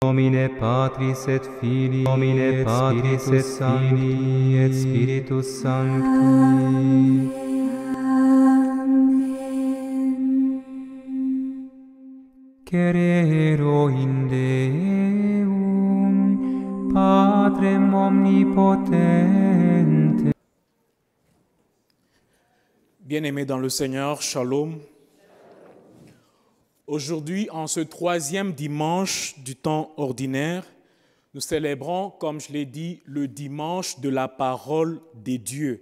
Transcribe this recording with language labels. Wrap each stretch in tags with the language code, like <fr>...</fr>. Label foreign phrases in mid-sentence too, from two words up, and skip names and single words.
<la>Nomine Patris et Filii, Nomine Patris et Filii et Spiritus Sancti. Cerero in Deum, Patrem omnipotente.</la> <fr>Bien-aimés dans le Seigneur, Shalom. Aujourd'hui, en ce troisième dimanche du temps ordinaire, nous célébrons, comme je l'ai dit, le dimanche de la parole des dieux.</fr>